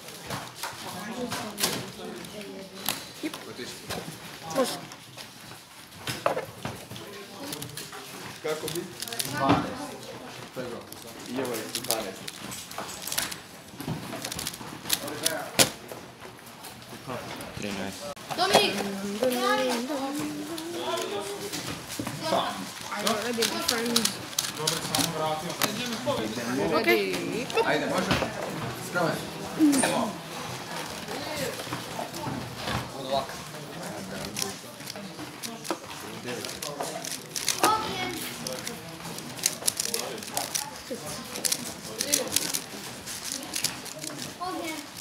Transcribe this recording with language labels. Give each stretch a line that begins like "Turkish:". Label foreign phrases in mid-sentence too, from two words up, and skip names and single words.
Serbian: Može. Kako bi? 12. I ovo je 12. Dominik!
English: Ready, my friend.
Serbian: Dobro, samo vratio. Okej. Ajde, može? Spremaj. Evo. Od ovako. Ognjen! Ognjen!